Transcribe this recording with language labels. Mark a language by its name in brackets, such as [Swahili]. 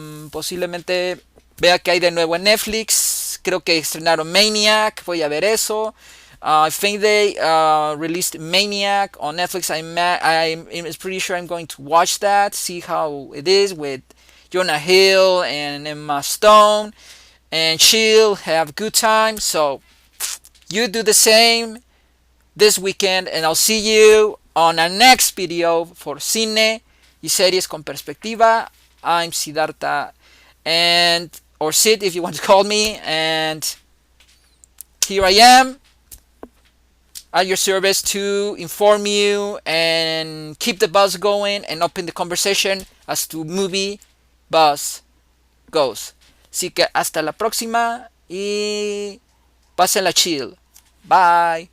[Spanish] Posiblemente vea que hay de nuevo en Netflix. Creo que estrenaron Maniac. Voy a ver eso. [English] I think they released Maniac on Netflix. I'm pretty sure I'm going to watch that. See how it is with Jonah Hill and Emma Stone. And chill, have a good time. So you do the same this weekend, and I'll see you on our next video for cine y series con perspectiva. I'm Siddhartha, and or Sid if you want to call me, and here I am at your service to inform you and keep the buzz going and open the conversation as to movie buzz goes. [Spanish] Así que hasta la próxima y pásenla chill. Bye.